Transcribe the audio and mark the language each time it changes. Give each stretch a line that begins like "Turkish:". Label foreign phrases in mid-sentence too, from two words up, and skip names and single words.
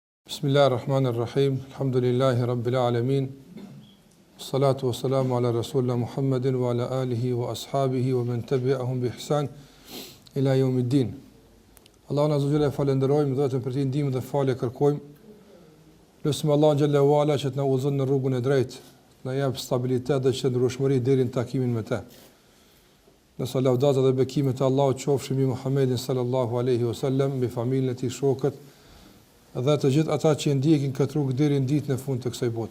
Arabic: بسم الله الرحمن الرحيم. الحمد لله رب العالمين. الصلاة والسلام على رسولنا محمد وعلى آله وأصحابه ومن تبعهم بإحسان إلى يوم الدين.
Albanian: Allahun
Arabic: عز وجل
Albanian: falenderojmë dhe vetëm për të ndihmën dhe falë kërkojmë. Lutim Allahun
Arabic: جل وعلا
Albanian: që të na udhëzon në rrugën e drejtë, na jap stabilitet dhe qëndrueshmëri deri në takimin me të. Në salavdata dhe bekimet e Allahut qofshin mbi Muhammedin
Arabic: صلى الله عليه وسلم,
Albanian: mbi familjen e tij, shokët dhe të gjithë ata që ndjekin këtë rrugë deri në ditën e fundit të kësaj bote.